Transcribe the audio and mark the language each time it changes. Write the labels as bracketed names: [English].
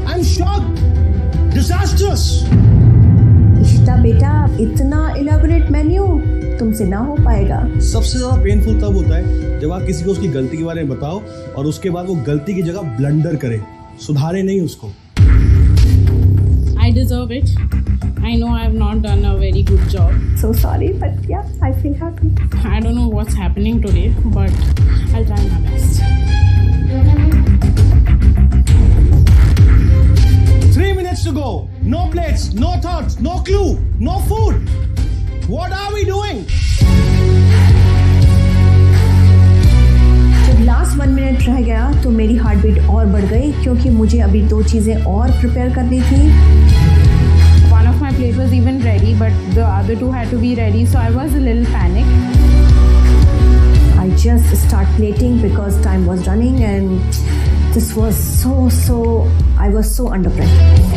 [English] I am shocked. Disasters. [Hindi] Ishita बेटा, इतना elaborate menu तुमसे ना हो पाएगा. सबसे ज्यादा पेनफुल तब होता है जब आप किसी को उसकी गलती के बारे में बताओ और उसके बाद वो गलती की जगह ब्लंडर करे, सुधारे नहीं उसको. [English] I deserve it. I know I have not done a very good job. So sorry, but yeah, I feel happy. I don't know what's happening today, but I'll try my best. 3 minutes to go. No plates, no thoughts, no clue, no food. What are we doing? [Hindi] जब last 1 minute रह गया तो मेरी heart beat और बढ़ गई क्योंकि मुझे अभी 2 चीज़ें और प्रिपेयर करनी थी. [English] One of my plate was even ready, but the other 2 had to be ready, so I was a little panicked. I just start plating because time was running and this was I was so under pressure.